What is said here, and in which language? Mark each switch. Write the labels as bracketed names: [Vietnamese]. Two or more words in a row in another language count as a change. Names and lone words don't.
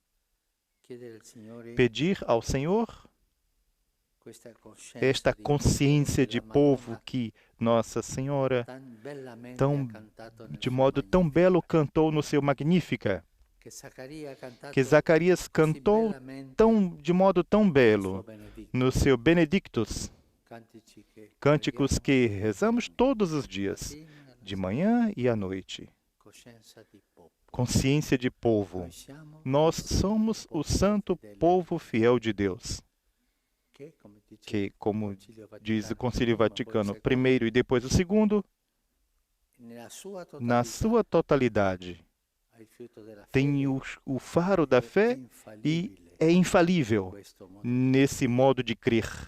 [Portuguese] Pedir ao Senhor esta consciência de povo que Nossa Senhora de modo tão belo cantou no seu Magnífica, que Zacarias cantou de modo tão belo no seu Benedictus, cânticos que rezamos todos os dias, de manhã e à noite. [Italian] coscienza di popolo. [Portuguese] Consciência de povo. [Italian] Noi siamo [Portuguese] Nós somos o santo povo fiel de Deus, que, como diz o Concílio Vaticano I e depois o segundo, na sua totalidade, tem o faro da fé e é infalível nesse modo de crer.